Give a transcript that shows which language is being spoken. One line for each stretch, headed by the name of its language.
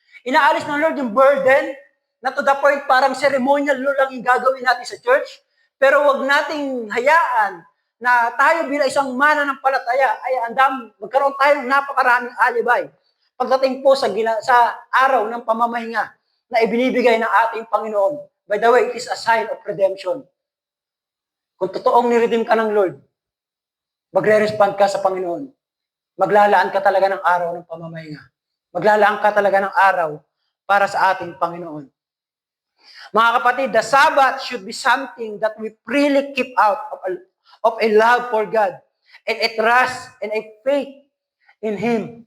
Filipino: Inaalis ng Lord yung burden na
English: to the point
Filipino: parang ceremonial law lang yung gagawin natin sa church. Pero wag nating hayaan na tayo bilang isang mananampalataya ay magkaroon tayo ng napakaraming alibay. Pagdating po sa araw ng pamamahinga na ibinibigay ng ating Panginoon.
English: By the way, it is a sign of redemption.
Filipino: Kung totoong niredeem ka ng Lord, magre-respond ka sa Panginoon. Maglalaan ka talaga ng araw ng pamamahinga. Maglalaan ka talaga ng araw para sa ating Panginoon. Mga kapatid,
English: the Sabbath should be something that we freely keep out of a love for God and a trust and a faith in Him.